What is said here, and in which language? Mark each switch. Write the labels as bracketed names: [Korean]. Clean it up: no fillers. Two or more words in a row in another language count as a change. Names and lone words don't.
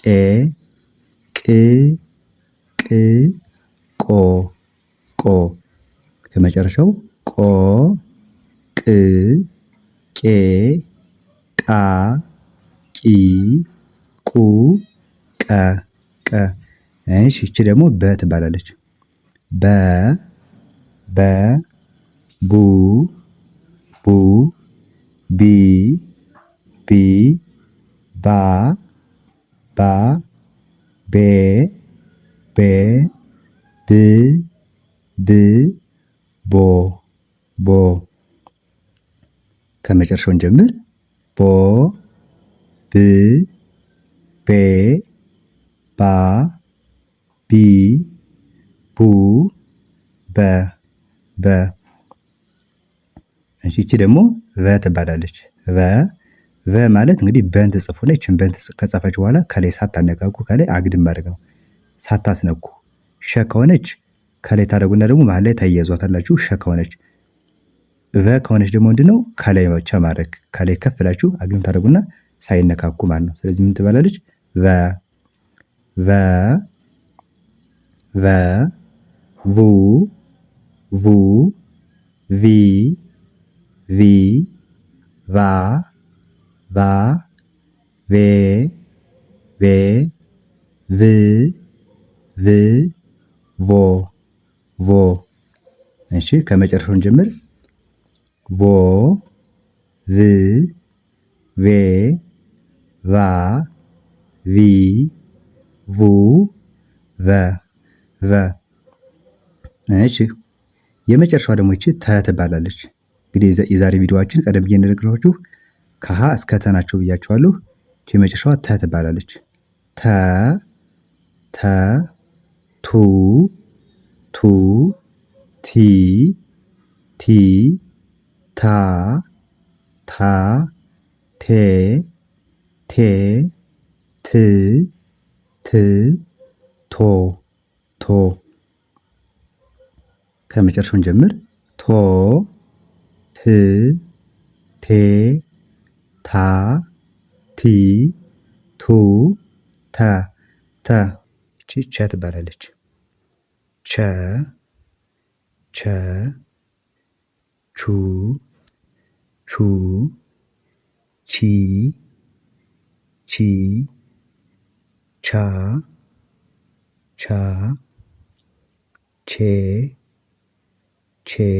[Amharic] ቅ ቅ ቆ ቆ ከመጨረሻው ቆ ቅ ቄ ቃ ቂ ቁ ቀ ቀ። እሺ ይቺ ደግሞ በ ትባላለች። በ በ ቡ ቡ ቢ ቢ ባ ባ ቤ ቤ ብ ብ ቦ ቦ። ከመጨረሻውን ጀምር። ቦ ብ ቤ ባ ቢ ቡ በ በ። እሺ ይቺ ደግሞ ቨ ትባላለች። ቨ ማለት እንግዲህ በን ትጽፉ ላይ ይችን በን ከጻፋችሁ በኋላ ከላይ ሳታነካኩ ከላይ አግድም ማድረግ ነው። ሳታስነኩ ሸ ከሆነች ከላይ ታደርጉና ደግሞ መሃል ላይ ታያይዟታላችሁ። ሸ ከሆነች ቨ ከሆነች ደግሞ ምንድነው ከላይ ብቻ ማድረግ ከላይ ከፍ ብላችሁ አግድም ታደርጉና ሳይነካኩ ማለት ነው። ስለዚህ ምን ትባላለች? ቨ ቨ ቨ ቡ ቡ ቪ ቪ ቫ ቫ ቬ ቬ ቭ ቭ ቮ ቮ። እሺ ከመጨረሻውን ጀምር። ቮ ቭ ቬ ቫ ቪ ቡ ቨ ቨ። እሺ የመጨረሻዋ ደግሞ ይቺ ተ ትባላለች። እንግዲህ የዛሬ ቪዲዮአችን ቀደም ብዬ እንደነገርኳችሁ ከሀ እስከ ተ ናቸው ብያችኋለሁ። ይቺ የመጨረሻዋ ተ ትባላለች። ተ ተ ቱ ቱ ቲ ቲ ታ ታ ቴ ቴ ት ት ቶ ቶ ከመጨረሻውን ጀምር ቶ ት ቴ ታ ቲ ቱ ተ ተ እቺ ቸ ትባላለች። ቸ ቸ ቹ ቹ ቺ ቺ ቻ ቻ ቼ ቼ